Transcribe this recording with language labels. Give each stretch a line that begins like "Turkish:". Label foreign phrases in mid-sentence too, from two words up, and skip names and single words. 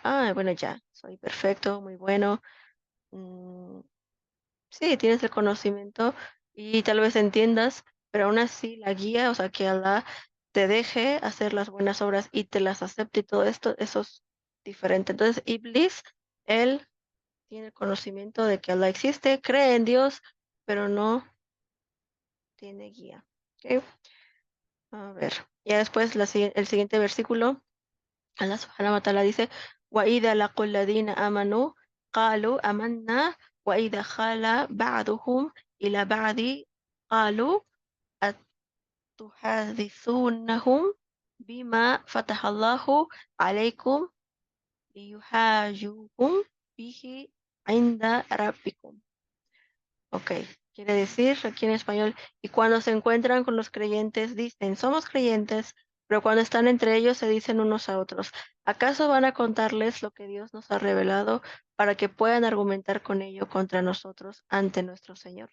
Spanish: Ah, bueno, ya, soy perfecto, muy bueno. Mm, sí, tienes el conocimiento y tal vez entiendas, pero aún así la guía, o sea, que Allah te deje hacer las buenas obras y te las acepte y todo esto, eso es diferente. Entonces, Iblis, él tiene el conocimiento de que Allah existe, cree en Dios, pero no tiene guía. ¿Ok? A ver, ya después el siguiente versículo,
Arabic: الله سبحانه وتعالى dice, وَإِذَا لَقُوا الَّذِينَ آمَنُوا قَالُوا آمَنَّا وَإِذَا خَلَا بَعْضُهُمْ إِلَى بَعْضٍ قَالُوا أَتُحَدِّثُونَهُم بِمَا فَتَحَ اللَّهُ عَلَيْكُمْ لِيُحَاجُّوكُم بِهِ عِندَ رَبِّكُمْ.
Spanish: Ok, quiere decir aquí en español, y cuando se encuentran con los creyentes dicen, somos creyentes, pero cuando están entre ellos se dicen unos a otros, ¿acaso van a contarles lo que Dios nos ha revelado para que puedan argumentar con ello contra nosotros ante nuestro Señor?